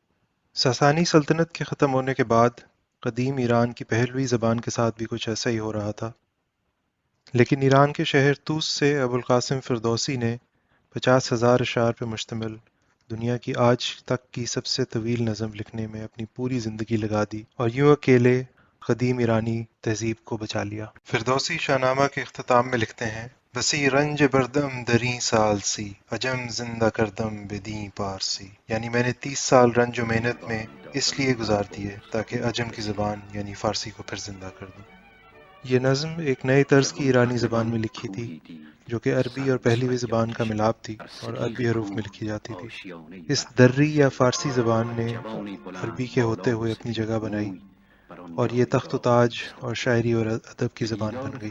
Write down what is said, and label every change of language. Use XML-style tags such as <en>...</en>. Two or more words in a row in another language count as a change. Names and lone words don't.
<ur>ساسانی سلطنت کے ختم ہونے کے بعد قدیم ایران کی پہلوی زبان کے ساتھ بھی کچھ ایسا ہی ہو رہا تھا، لیکن ایران کے شہر طوس سے ابوالقاسم فردوسی نے 50,000 اشعار پر مشتمل دنیا کی آج تک کی سب سے طویل نظم لکھنے میں اپنی پوری زندگی لگا دی، اور یوں اکیلے قدیم ایرانی تہذیب کو بچا لیا۔ فردوسی شاہ نامہ کے اختتام میں لکھتے ہیں:</ur> <fa>بسی رنج بردم دریں سال سی، عجم زندہ کردم بدیں پارسی،</fa> <ur>یعنی میں نے 30 سال رنج و محنت میں اس لیے گزار دیے تاکہ عجم کی زبان یعنی فارسی کو پھر زندہ کر دوں۔ یہ نظم ایک نئے طرز کی ایرانی زبان میں لکھی تھی، جو کہ عربی اور پہلوی زبان کا ملاپ تھی اور عربی حروف میں لکھی جاتی تھی۔ اس دری یا فارسی زبان نے عربی کے ہوتے ہوئے اپنی جگہ بنائی، اور یہ تخت و تاج اور شاعری اور ادب کی زبان بن گئی۔</ur>